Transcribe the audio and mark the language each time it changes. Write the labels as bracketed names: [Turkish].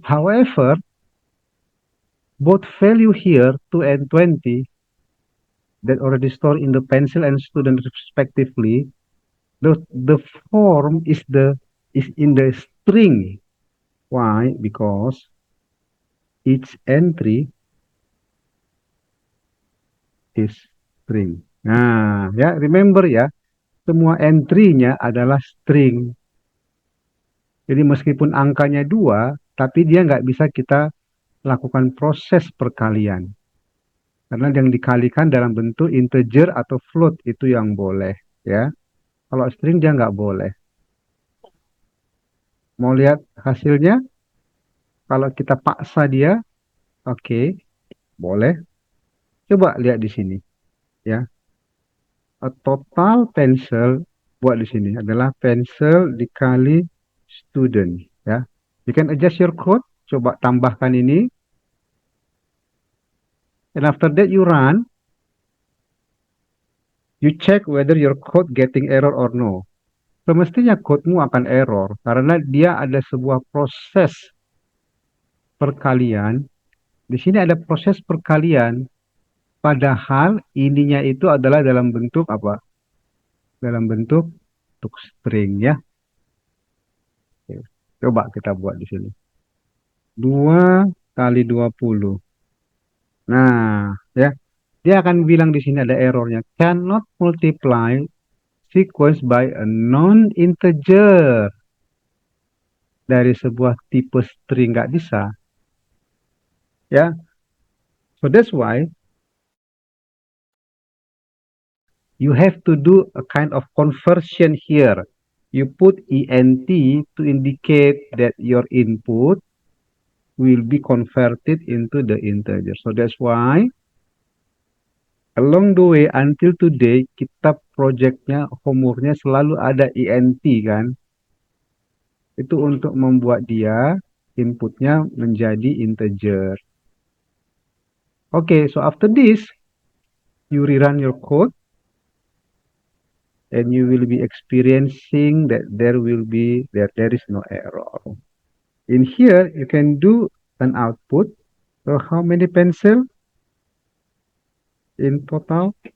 [English] However, both value here 2 and 20 that already stored in the pencil and student respectively, the form is in the string. Why? Because each entry is string. [Indonesian] Nah, ya remember ya, semua entry-nya adalah string. Jadi meskipun angkanya 2, tapi dia nggak bisa kita lakukan proses perkalian. Karena yang dikalikan dalam bentuk integer atau float itu yang boleh. Ya, kalau string dia nggak boleh. Mau lihat hasilnya? Kalau kita paksa dia, oke, boleh. Coba lihat di sini. Ya, total pencil buat di sini adalah pencil dikali student. [English] Ya, you can adjust your code. [Indonesian] Coba tambahkan ini. [English] And after that you run, you check whether your code getting error or no. [Indonesian] Semestinya kodemu akan error karena dia ada sebuah proses perkalian. Di sini ada proses perkalian, padahal ininya itu adalah dalam bentuk apa? Dalam bentuk string ya. Oke. Coba kita buat di sini. 2 kali 20. Nah, ya. Dia akan bilang di sini ada errornya. [English] Cannot multiply sequence by a non-integer. [Indonesian] Dari sebuah tipe string nggak bisa. Ya. [English] So that's why you have to do a kind of conversion here. You put ENT to indicate that your input will be converted into the integer. So that's why along the way until today [Indonesian] kita projectnya homeworknya selalu ada ENT kan. Itu untuk membuat dia inputnya menjadi integer. [English] Okay, so after this you rerun your code and you will be experiencing that there is no error. In here you can do an output. So how many pencil in total?